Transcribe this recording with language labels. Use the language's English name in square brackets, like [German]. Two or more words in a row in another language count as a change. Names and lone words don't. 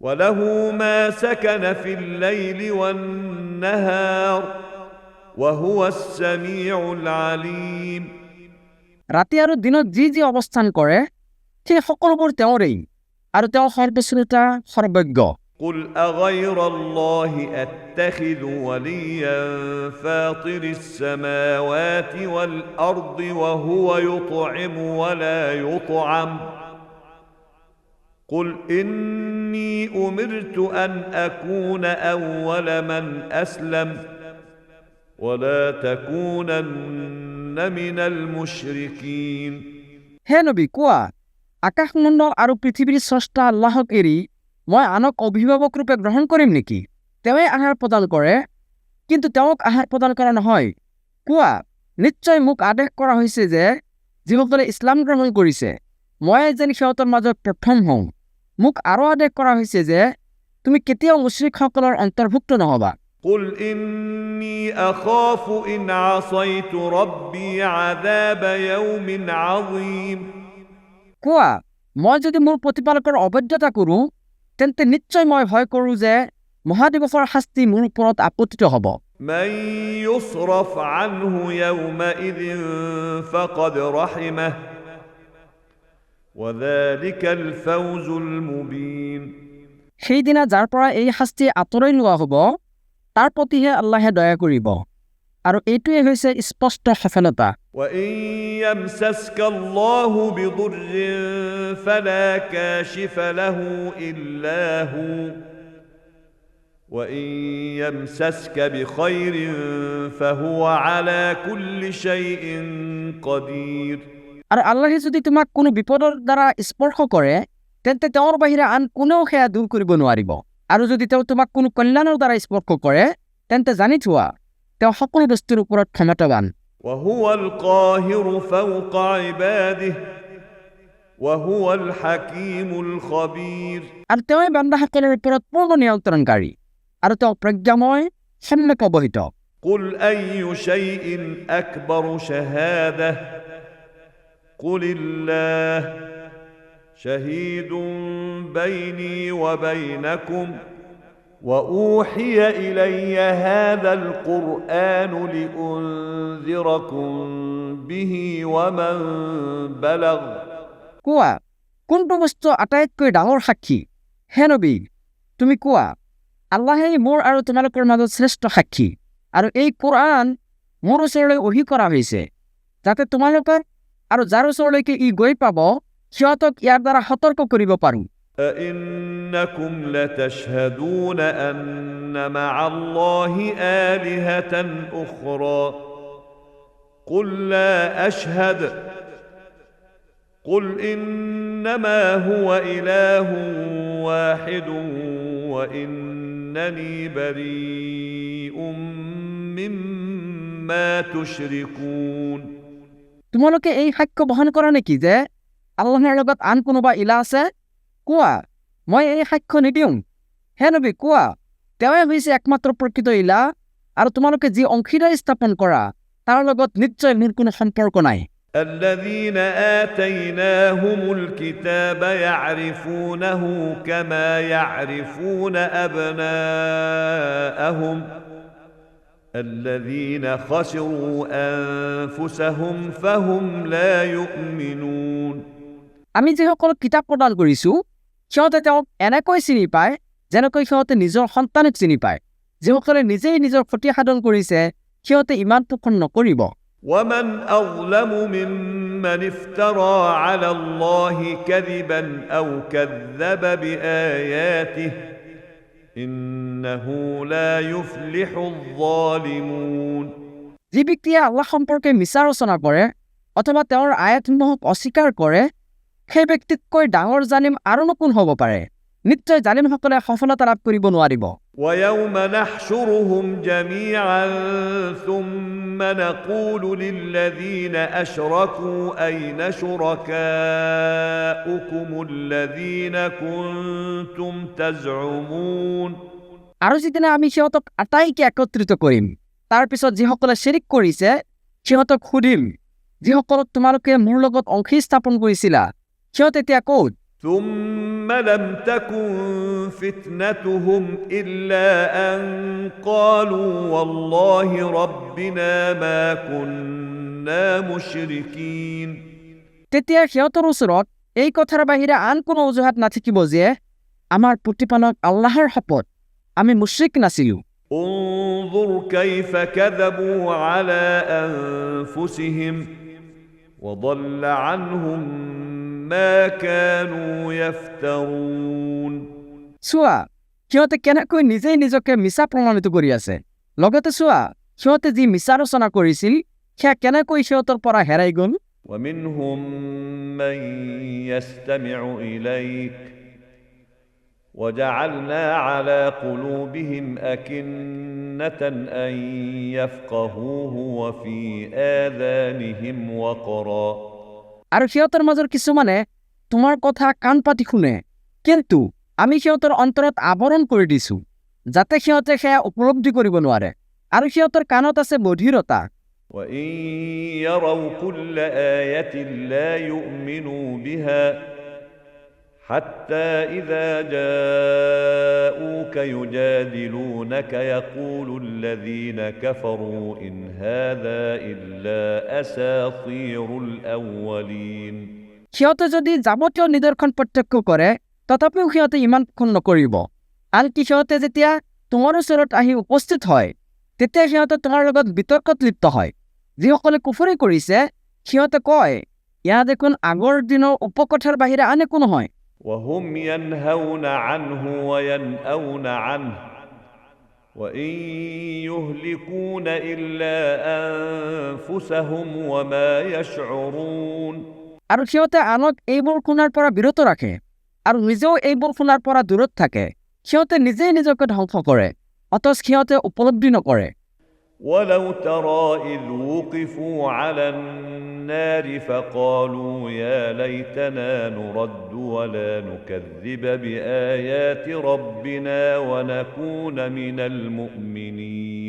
[Arabic] وله ما سكن في الليل والنهار وهو السميع العليم [Assamese] ৰাতি আৰু দিনত যি যি অৱস্থান কৰে সেই সকলোবোৰ তেওঁৰেই আৰু তেওঁ সৰ্বশ্ৰোতা সৰ্বজ্ঞ [Arabic] قل أغير الله أتخذ وليا فاطر السماوات والأرض وهو يطعم ولا يطعم قل إني أمرت أن أكون أول من أسلم ولا تكونن من المشركين [Assamese] হে নবী কোৱা আকাশমণ্ডল আৰু পৃথিৱীৰ স্ৰষ্টা আল্লাহক এৰি মই আনক অভিভাৱক ৰূপে গ্ৰহণ কৰিম নেকি তেওঁৱে আহাৰ প্ৰদান কৰে কিন্তু তেওঁক আহাৰ প্ৰদান কৰা নহয় কোৱা নিশ্চয় মোক আদেশ কৰা হৈছে যে যিসকলে ইছলাম গ্ৰহণ কৰিছে মই যেন সিহঁতৰ মাজত প্ৰথম হওঁ মোক আৰু আদেশ কৰা হৈছে যে তুমি কেতিয়াও মুশ্ৰিকসকলৰ অন্তৰ্ভুক্ত নহবা [Arabic] قل إني أخاف إن عصيت ربي عذاب يوم عظيم [Assamese] কোৱা মই যদি মোৰ প্ৰতিপালকৰ অবৈধতা কৰোঁ তেন্তে নিশ্চয় মই ভয় কৰোঁ যে মহাদিৱসৰ শাস্তি মোৰ ওপৰত আপতিত হ'ব [Arabic] من يصرف عنه يومئذ فقد رحمه وذلك الفوز المبين [Assamese] সেইদিনা যাৰ পৰা এই শাস্তি আঁতৰাই লোৱা হ'ব তাৰ প্ৰতিহে আল্লাহে দয়া কৰিব আৰু এইটোৱে হৈছে স্পষ্ট সফলতা [Arabic] وإن يمسسك الله بضر فلا كاشف له إلا هو وإن يمسسك بخير فهو على كل شيء قدير [Assamese] আৰু আল্লাহে যদি তোমাক কোনো বিপদৰ দ্বাৰা স্পৰ্শ কৰে তেন্তে তেওঁৰ বাহিৰে আন কোনেও সেয়া দূৰ কৰিব নোৱাৰিব আৰু যদি তেওঁ তোমাক কোনো কল্যাণৰ দ্বাৰা স্পৰ্শ কৰে তেন্তে জানি থোৱা তেওঁ সকলো বস্তুৰ ওপৰত ক্ষমতাৱান [Arabic] وهو القاهر فوق عباده وهو الحكيم الخبير [Assamese] আৰু তেওঁৱে বান্দাসকলৰ ওপৰত পূৰ্ণ নিয়ন্ত্ৰণকাৰী আৰু তেওঁ প্ৰজ্ঞাময় সম্যক অৱহিত [Arabic] قل أي شيء أكبر شهادة قل الله شهيد بيني وبينكم وأوحي إلي هذا القرآن لأنذركم به ومن بلغ [Assamese] কোৱা কোনটো বস্তু আটাইতকৈ ডাঙৰ সাক্ষী হে নবী তুমি কোৱা আল্লাহে মোৰ আৰু তোমালোকৰ মাজত শ্ৰেষ্ঠ সাক্ষী আৰু এই কোৰআন মোৰ ওচৰলৈ ওহি কৰা হৈছে যাতে তোমালোকৰ আৰু যাৰ ওচৰলৈকে ই গৈ পাব সিহঁতক ইয়াৰ দ্বাৰা সতৰ্ক কৰিব পাৰোঁ [Arabic] أئنكم لتشهدون أن مع الله آلهة أخرى قل لا أشهد قل إنما هو إله واحد وإنني بريء مما تشركون [Assamese] তোমালোকে এই সাক্ষ্য বহন কৰা নেকি যে আল্লাহৰ লগত আন কোনোবা ইলা আছে কোৱা মই এই সাক্ষ্য নিদিওঁ হে নবী কোৱা তেওঁৱে হৈছে একমাত্ৰ প্ৰকৃত ইলা আৰু তোমালোকে যি অংশীদাৰী স্থাপন কৰা তাৰ লগত নিশ্চয় মোৰ কোনো সম্পৰ্ক নাই [Arabic] الذين آتيناهم الكتاب يعرفونه كما يعرفون أبناءهم الذين خسروا أنفسهم فهم لا يؤمنون [Assamese] আমি যিসকলক কিতাপ প্ৰদান কৰিছোঁ সিহঁতে তেওঁক এনেকৈ চিনি পায় যেনেকৈ সিহঁতে নিজৰ সন্তানক চিনি পায় যিসকলে নিজেই নিজৰ ক্ষতি সাধন কৰিছে সিহঁতে ইমান পোষণ নকৰিব [Arabic] ومن أظلم ممن افترى على الله كذبا أو كذب بآياته إنه لا يفلح الظالمون [Assamese] যি ব্যক্তিয়ে আল্লাহ সম্পৰ্কে মিছা ৰচনা কৰে অথবা তেওঁৰ আয়াতসমূহক অস্বীকাৰ কৰে সেই ব্যক্তিতকৈ ডাঙৰ জালিম আৰুনো কোন হ'ব পাৰে নিশ্চয় জালিমসকলে সফলতা লাভ কৰিব নোৱাৰিব [Arabic] ويوم نحشرهم جميعا ثم نقول للذين أشركوا أين شركاؤكم الذين كنتم تزعمون [Assamese] আৰু যিদিনা আমি সিহঁতক আটাইকে একত্ৰিত কৰিম তাৰ পিছত যিসকলে শিৰিক কৰিছে সিহঁতক সুধিম যিসকলক তোমালোকে মোৰ লগত অংশী স্থাপন কৰিছিলা সিহঁত এতিয়া ক'ত [Arabic] ثم لم تكن فتنتهم إلا أن قالوا والله ربنا ما كنا مشركين [Assamese] তেতিয়া সিহঁতৰ ওচৰত এই কথাৰ বাহিৰে আন কোনো অজুহাত নাথাকিব যে আমাৰ প্ৰতিপালক আল্লাহৰ শপত আমি মুশ্ৰিক নাছিলোঁ [Arabic] انظر كيف كذبوا على أنفسهم وضل عنهم ما كانوا يفترون [Assamese] চোৱা সিহঁতে কেনেকৈ নিজেই নিজকে মিছা প্ৰমাণিত কৰি আছে লগতে চোৱা সিহঁতে যি মিছা ৰচনা কৰিছিল সেয়া কেনেকৈ সিহঁতৰ পৰা হেৰাই গ'ল [Arabic] ومنهم من يستمع إليك وجعلنا على قلوبهم أكنة أن يفقهوه وفي آذانهم وقرا [Assamese] আৰু সিহঁতৰ মাজৰ কিছুমানে তোমাৰ কথা কাণ পাতি শুনে কিন্তু আমি সিহঁতৰ অন্তৰত আৱৰণ কৰি দিছোঁ যাতে সিহঁতে সেয়া উপলব্ধি কৰিব নোৱাৰে আৰু সিহঁতৰ কাণত আছে বধিৰতা [Arabic] وإن يروا كل آية لا يؤمنوا بها حتى إذا جاءوك يجادلونك يقول الذين كفروا إن هذا إلا أساطير الأولين [Assamese] সিহঁতে যদি যাৱতীয় নিদৰ্শন প্ৰত্যক্ষ কৰে তথাপিও সিহঁতে ইমান পোষণ নকৰিব আনকি সিহঁতে যেতিয়া তোমাৰ ওচৰত আহি উপস্থিত হয় তেতিয়া সিহঁতে তোমাৰ লগত বিতৰ্কত লিপ্ত হয় যিসকলে কুফৰি কৰিছে সিহঁতে কয় ইয়া দেখোন আগৰ দিনৰ উপকথাৰ বাহিৰে আন একো নহয় [Arabic] وهم ينهون عنه وينأون عنه وإن يهلكون إلا أنفسهم وما يشعرون [Assamese] আৰু সিহঁতে আনক এইবোৰ শুনাৰ পৰা বিৰত ৰাখে আৰু নিজেও এইবোৰ শুনাৰ পৰা দূৰত থাকে সিহঁতে নিজেই নিজকে ধ্বংস কৰে অথচ সিহঁতে উপলব্ধি নকৰে [Arabic] ولو ترى إذ وقفوا على النار فقالوا يا ليتنا نرد ولا نكذب بآيات ربنا ونكون من المؤمنين